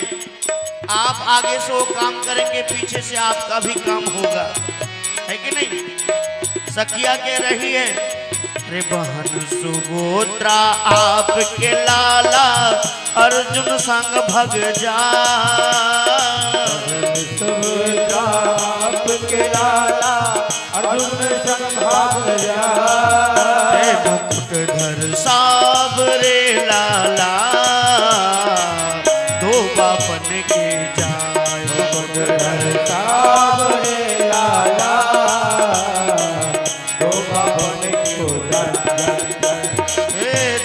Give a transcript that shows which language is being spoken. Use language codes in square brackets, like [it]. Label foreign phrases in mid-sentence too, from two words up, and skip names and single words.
[hi] आप आगे से वो काम करेंगे, पीछे से आपका भी काम होगा, है कि नहीं? सखिया कह रही है, रे बहन सुगोत्रा आपके लाला अर्जुन संग भग जा। आपके लाला अर्जुन संग भाग जा। [bra] मुकुटधर साबरे लाला दो बापन के जाय। मुकुटधर साबरे लाला दो बापन के जाय।